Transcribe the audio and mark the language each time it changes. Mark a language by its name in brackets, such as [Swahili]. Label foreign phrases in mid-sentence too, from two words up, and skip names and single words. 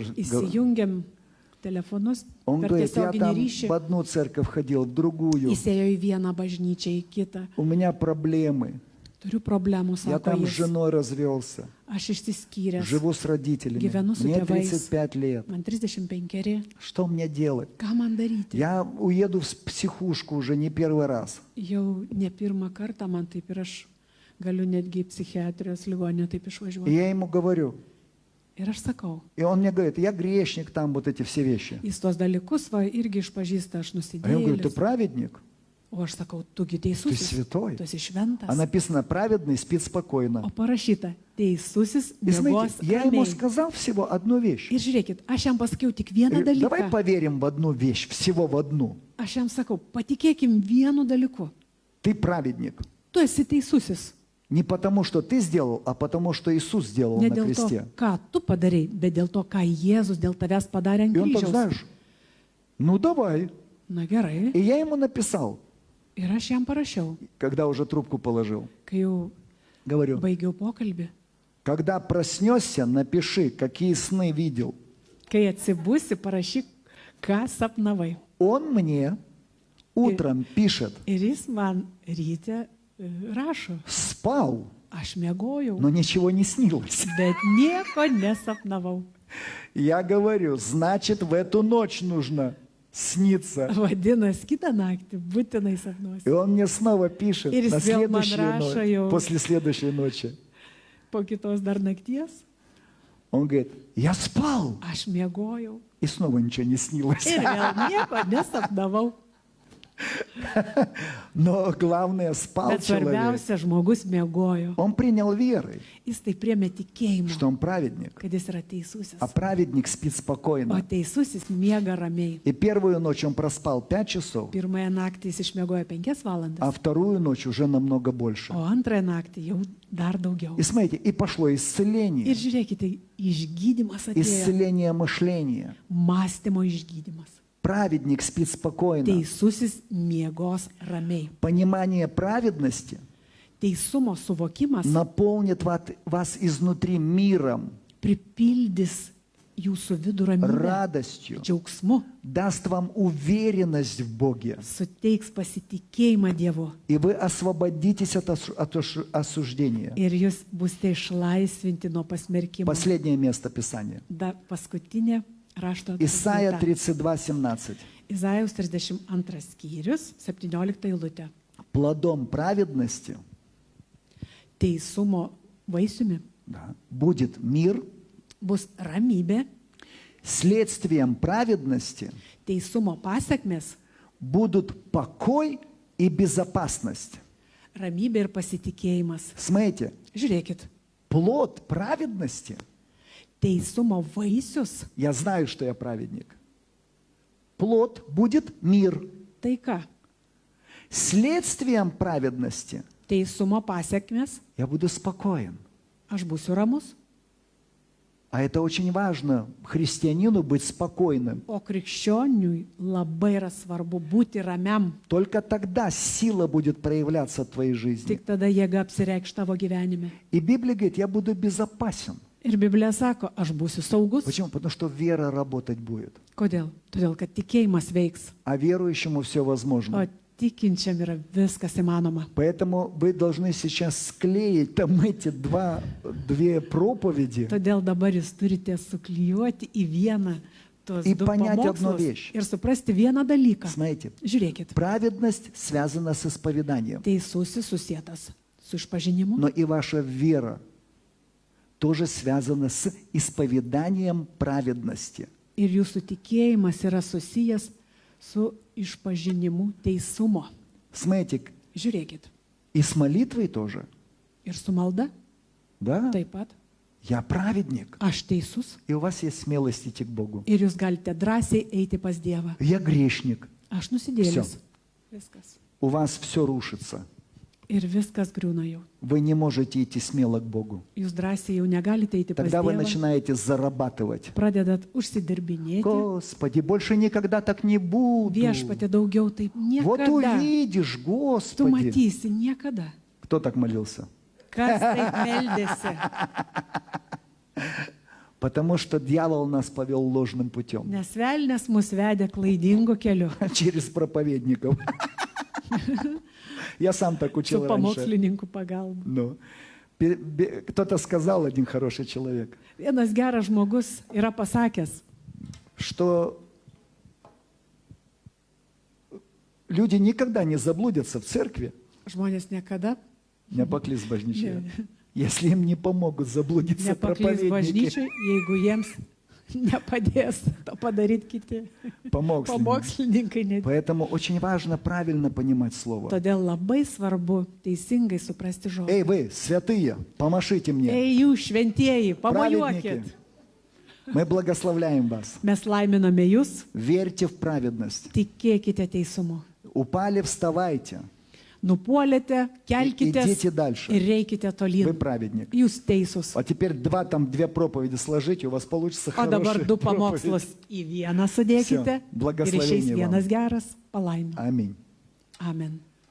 [Lithuanian] Įsijungiam telefonus [Russian] Он [Lithuanian] per [Russian] говорит, я [Lithuanian] tiesioginį [Russian] там [Lithuanian] ryšį. [Russian] в одну церковь ходил, в другую. [Lithuanian] Įsėjo į vieną bažnyčią, į kitą. [Russian] У меня проблемы. [Lithuanian] Turiu problemų, [Russian] Я [Lithuanian] sako [Russian] там с [Lithuanian] jis. [Russian] женой развелся. [Lithuanian] Aš išsiskyręs. [Russian] Живу с родителями. [Lithuanian] Gyvenu su [Russian] Мне [Lithuanian] tėvais. [Russian] 35 лет. [Lithuanian] Man 35. [Russian] Что мне делать? [Lithuanian] Ką man daryti? [Russian] Я уеду в психушку уже не первый раз. [Lithuanian] Jau ne pirmą kartą man taip ir aš galiu netgi į psichiatrijos ligoninę taip [Russian] И [Lithuanian] išvažiuoti. [Russian] я ему говорю. [Lithuanian] Ir aš sakau, [Russian] И он мне говорит, я грешник, там вот эти все вещи. [Lithuanian] jis tos dalykus va irgi išpažįsta, aš [Russian] А я ему говорю, ты [Lithuanian] nusidėjau. [Russian] праведник? [Lithuanian] O aš sakau, tugi [Russian] Ты [Lithuanian] teisusis, [Russian] святой. [Lithuanian] tu esi šventas. [Russian] А написано, праведный спит [Lithuanian] O [Russian] спокойно. [Lithuanian] parašyta, teisusis [Russian] И [Lithuanian] miegos [Russian] смотрите, я ему [Lithuanian] ramiai. [Russian] сказал всего одну вещь. [Lithuanian] Ir žiūrėkit, aš jam pasakiau tik vieną [Russian] Говорю, давай [Lithuanian] dalyką. [Russian] поверим в одну вещь, всего в одну. [Lithuanian] Aš jam sakau, patikėkim vienu dalyku. [Russian] Ты праведник. [Lithuanian] Tu esi teisusis. [Russian] Не потому, что ты сделал, а потому, что Иисус сделал [Lithuanian] Ne [Russian] на [Lithuanian] dėl to, [Russian] кресте. [Lithuanian] ką tu padarai, bet dėl to, ką Jėzus dėl tavęs padarė ant [Russian] И он так, [Lithuanian] kryžiaus. [Russian] знаешь, ну давай. [Lithuanian] Na gerai. [Russian] И я ему написал, [Lithuanian] Ir aš jam parašiau, [Russian] когда уже трубку положил. [Lithuanian] kai jau [Russian] Говорю, [Lithuanian] baigiau pokalbį. [Russian] когда проснешься, напиши, какие сны видел. [Lithuanian] Kai atsibusi, parašyk, ką sapnavai. [Russian] Он мне утром пишет, [Lithuanian] Ir jis man ryte rašo, [Russian] спал, [Lithuanian] aš miegojau, [Russian] но ничего не снилось. [Lithuanian] bet nieko nesapnavau. [Russian] Я говорю, значит, в эту ночь нужно сниться. [Lithuanian] Vadinasi, kitą naktį būtinai sapnuosi. [Russian] И он мне снова пишет И на сделал следующую манраша ночь, его. после следующей ночи. [Lithuanian] Po kitos dar nakties [Russian] Он говорит, я спал. [Lithuanian] aš miegojau [Russian] И снова ничего не снилось. [Lithuanian] ir vėl nieko nesapnavau. [Russian] Но главное, спал [Lithuanian] Bet [Russian] человек. [Lithuanian] svarbiausia, žmogus miegojo. [Russian] Он принял верой, [Lithuanian] Jis tai priemė tikėjimą, [Russian] что он праведник. [Lithuanian] kad jis yra teisusis. [Russian] А праведник спит [Lithuanian] O [Russian] спокойно. [Lithuanian] teisusis miega ramiai. [Russian] И первую ночь он проспал 5 часов, [Lithuanian] Pirmąją naktį jis išmiegojo 5 valandas, [Russian] а вторую ночь уже намного больше. [Lithuanian] o antrąją naktį jau dar daugiau. [Russian] И смотрите, и пошло [Lithuanian] Ir [Russian] исцеление. [Lithuanian] žiūrėkite, išgydymas atėjo. [Russian] Исцеление мышления. [Lithuanian] Mąstymo išgydymas. [Russian] Праведник спит спокойно. [Lithuanian] Teisusis miegos ramiai. [Russian] Понимание праведности [Lithuanian] Teisumo suvokimas [Russian] наполнит вас изнутри миром, [Lithuanian] pripildys jūsų vidų ramybę, [Russian] радостью, [Lithuanian] džiaugsmu, [Russian] даст вам уверенность в Боге. [Lithuanian] suteiks pasitikėjimą Dievu. [Russian] И вы освободитесь от осуждения. [Lithuanian] Ir jūs busite išlaisvinti nuo pasmerkimo. [Russian] Последнее место Писания. [Lithuanian] Da paskutinė rašto [Russian] Исайя [Lithuanian] vieta. [Russian] 32:17. [Lithuanian] Izaijaus 32 skyrius, 17 eilutė. [Russian] Плодом праведности [Lithuanian] Teisumo vaisiumi [Russian] будет мир, [Lithuanian] bus ramybė, [Russian] следствием праведности [Lithuanian] teisumo pasiekmes, [Russian] будут покой и безопасность. [Lithuanian] ramybė ir pasitikėjimas. [Russian] Смотрите, [Lithuanian] Žiūrėkit, [Russian] плод праведности, [Lithuanian] teisumo vaisius, [Russian] я знаю, что я праведник, плод будет мир. [Lithuanian] taika, [Russian] Следствием праведности [Lithuanian] teisumo pasiekmes, [Russian] я буду спокоен. [Lithuanian] aš būsiu ramus, [Russian] А это очень важно, христианину быть спокойным. [Lithuanian] o krikščioniui labai yra svarbu būti ramiam. [Russian] Только тогда сила будет проявляться в твоей жизни. [Lithuanian] Tik tada jėga apsireikš tavo gyvenime. [Russian] И Библия говорит, я буду безопасен. [Lithuanian] Ir Biblija sako, aš būsiu saugus. [Russian] Почему? Потому что вера работать будет. [Lithuanian] Kodėl? Todėl, kad tikėjimas veiks, [Russian] А верующему все [Lithuanian] o [Russian] возможно. [Lithuanian] tikinčiam yra viskas įmanoma. [Russian] Поэтому вы должны сейчас склеить там эти две проповеди [Lithuanian] Todėl dabar jūs turite suklijuoti į vieną tos [Russian] И [Lithuanian] du [Russian] понять одну [Lithuanian] pamokslus [Russian] вещь. [Lithuanian] ir suprasti vieną dalyką. [Russian] Смотрите, [Lithuanian] Žiūrėkit, [Russian] праведность связана с исповеданием. [Lithuanian] teisusis susietas su išpažinimu, [Russian] но и ваша вера тоже связана с исповеданием праведности. [Lithuanian] ir jūsų tikėjimas yra susijęs su išpažinimu teisumo. [Russian] Смотрите, [Lithuanian] Žiūrėkit. [Russian] и с молитвой тоже. [Lithuanian] Ir su malda [Russian] Да? [Lithuanian] taip pat. [Russian] Я праведник. [Lithuanian] Aš teisus. [Russian] И у вас есть смелость идти к Богу. [Lithuanian] Ir jūs galite drąsiai eiti pas Dievą. [Russian] Я грешник. [Lithuanian] Aš nusidėlis. Viskas. [Russian] У вас все рушится. [Lithuanian] Ir viskas griūna jau. [Russian] Вы не можете идти смело к Богу. [Lithuanian] Jūs drąsiai jau negalite eiti pas [Russian] Тогда вы [Lithuanian] Dievą. [Russian] начинаете зарабатывать. [Lithuanian] Pradedat užsidirbinėti. [Russian] Господи, больше никогда так не буду. [Lithuanian] Viešpatė daugiau taip [Russian] Вот [Lithuanian] niekada. [Russian] увидишь, [Lithuanian] Tu [Russian] Господи. [Lithuanian] matysi niekada. [Russian] Кто так молился? [Lithuanian] Kas taip meldėsi? [Russian] Потому что дьявол нас повел ложным путем. [Lithuanian] Nes velnės mus vedė klaidingu keliu. [Russian] Через проповедников. Я сам так [Lithuanian] Su [Russian] учил раньше. [Lithuanian] pamokslininkų pagalba. [Russian] Ну, кто-то сказал, один хороший человек, [Lithuanian] Vienas geras žmogus yra pasakęs, [Russian] что люди никогда не заблудятся в церкви, [Lithuanian] žmonės niekada [Russian] не поклись bažnyčioje, [Lithuanian] Ne. [Russian] если им не помогут заблудиться [Lithuanian] nepaklys [Russian] проповедники, [Lithuanian] bažnyčiai, jeigu jiems nepadės to padaryti kiti [Russian] помогут. [Lithuanian] pamokslininkai. net. [Russian] Поэтому очень важно правильно понимать Слово. [Lithuanian] Todėl labai svarbu teisingai suprasti žodį. [Russian] Эй, вы, святые, помашите мне. [Lithuanian] Ei, jūs šventieji, pamojuokit. [Russian] Праведники, мы благословляем вас. [Lithuanian] Mes laiminame jūs, [Russian] Верьте в праведность. [Lithuanian] tikėkite teisumu. [Russian] Упали, вставайте. [Lithuanian] Nupuolėte, kelkite [Russian] Идите дальше. [Lithuanian] ir reikite [Russian] Вы [Lithuanian] tolyn. [Russian] праведник. [Lithuanian] Jūs teisūs. [Russian] А теперь две проповеди сложите, у вас получится [Lithuanian] O dabar [Russian] хорошая [Lithuanian] du [Russian] проповедь. [Lithuanian] pamokslus į vieną sudėkite [Russian] Всё, [Lithuanian] ir [Russian] благословение [Lithuanian] išeis [Russian] вам. [Lithuanian] vienas geras. Palaimė. [Russian] Аминь. [Lithuanian] Amen.